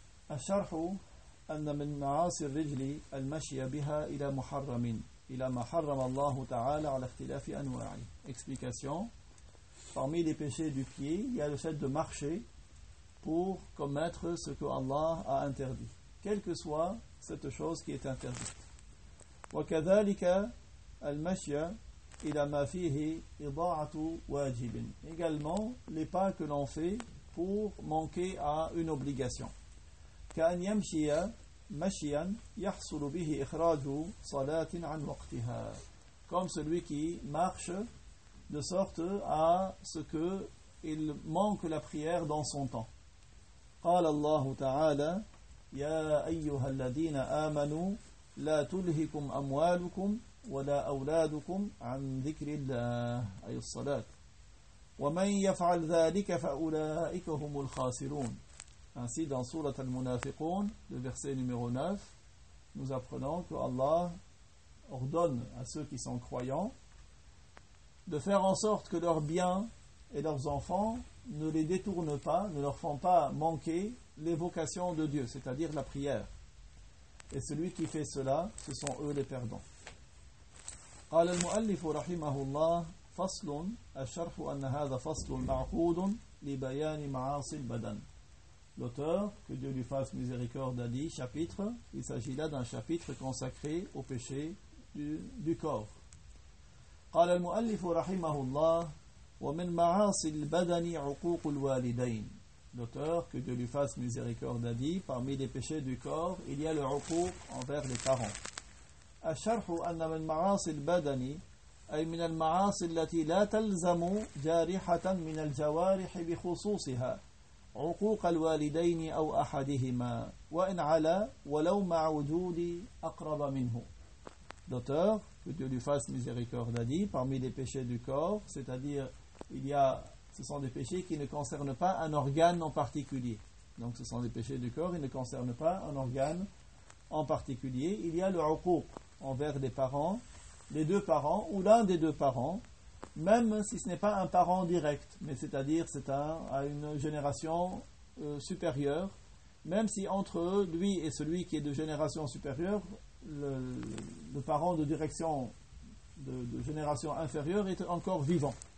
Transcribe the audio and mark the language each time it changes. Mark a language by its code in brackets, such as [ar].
[ar] الشرح أن من معاصي الرجل المشي بها إلى محرم إلى ما حرم الله تعالى على اختلاف أنواعه. [fr] Explication. Parmi les péchés du pied, il y a le fait de marcher pour commettre ce que Allah a interdit, quelle que soit cette chose qui est interdite. [ar] وكذلك المشي إلى ما فيه إضاعة واجب. [fr] Également, les pas que l'on fait pour manquer à une obligation. [ar] كأن يمشي مشيا يحصل به إخراج صلاة عن وقتها. [fr] Comme celui qui marche de sorte à ce que il manque la prière dans son temps. [ar] قال الله تعالى يا أيها الذين آمنوا لا تلهكم أموالكم ولا أولادكم عن ذكر الله أي الصلاة ومن يفعل ذلك فأولئك هم الخاسرون. [fr] Ainsi dans sourate Al-Munafiqun, le verset numéro 9, nous apprenons que Allah ordonne à ceux qui sont croyants de faire en sorte que leurs biens et leurs enfants ne les détournent pas, ne leur font pas manquer l'évocation de Dieu, c'est-à-dire la prière. Et celui qui fait cela, ce sont eux les perdants. [ar] قال المؤلف رحمه الله فصل الشرح أن هذا فصل معقود لبيان معاصي البدن. [fr] L'auteur, que Dieu lui fasse miséricorde, a dit chapitre. Il s'agit là d'un chapitre consacré au péché du corps. [ar] قال المؤلف رحمه الله ومن معاصي البدن عقوق الوالدين. [fr] L'auteur, que Dieu lui fasse miséricorde, a dit parmi les péchés du corps, il y a le عقوق envers les parents. [ar] الشرح أن من معاصي البدن أي من المعاصي التي لا تلزم جارحة من الجوارح بخصوصها عقوق الوالدين أو أحدهما وإن على ولو مع وجود أقرب منه. [fr] L'auteur, que Dieu lui fasse miséricorde, a dit parmi les péchés du corps, c'est-à-dire ce sont des péchés qui ne concernent pas un organe en particulier. Donc ce sont des péchés du corps, ils ne concernent pas un organe en particulier. Il y a le عقوق envers les parents, les deux parents ou l'un des deux parents, même si ce n'est pas un parent direct, mais c'est-à-dire c'est à une génération supérieure, même si entre eux, lui et celui qui est de génération supérieure, le parent de direction de génération inférieure est encore vivant.